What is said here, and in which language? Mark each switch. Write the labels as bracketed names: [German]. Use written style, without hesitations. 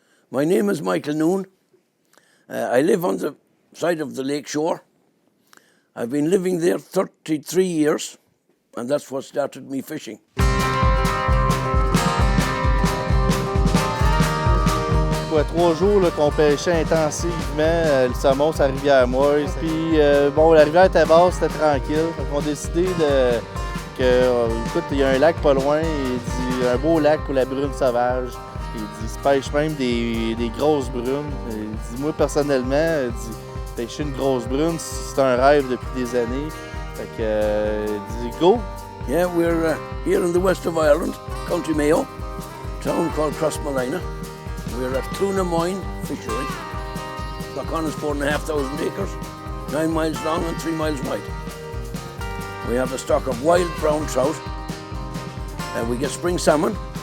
[English] My name is Michael Noon. I live on the side of the lake shore. I've been living there 33 years, and that's what started me fishing. [French] Pour 3 jours là, qu'on pêchait intensivement le saumon sur la rivière Moy. Puis bon, la rivière était basse, c'était tranquille. Donc on a décidé écoute, il y a un lac pas loin, il dit un beau lac pour la brune sauvage. Il dit, il se pêche même des grosses brunes. Il dit, moi personnellement, il dit, pêcher une grosse brune, c'est un rêve depuis des années. Fait que, il dit, go! [English] Yeah, we're here in the west of Ireland, County Mayo, town called Crossmolina. We're at Lendemain fishery. Loch is 4,500 acres, 9 miles long and 3 miles wide. We have a stock of wild brown trout, and we get spring salmon.